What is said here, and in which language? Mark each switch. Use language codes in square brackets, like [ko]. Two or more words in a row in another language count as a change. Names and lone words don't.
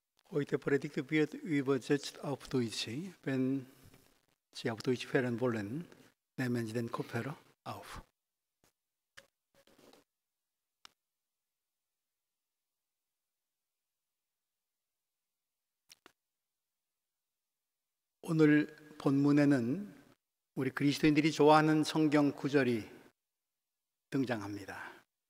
[de] Heute predigt wird übersetzt auf Deutsch. Wenn Sie auf Deutsch hören wollen, nehmen Sie den Kopfhörer auf. [ko] 오늘 본문에는 우리 그리스도인들이 좋아하는 성경 구절이 등장합니다.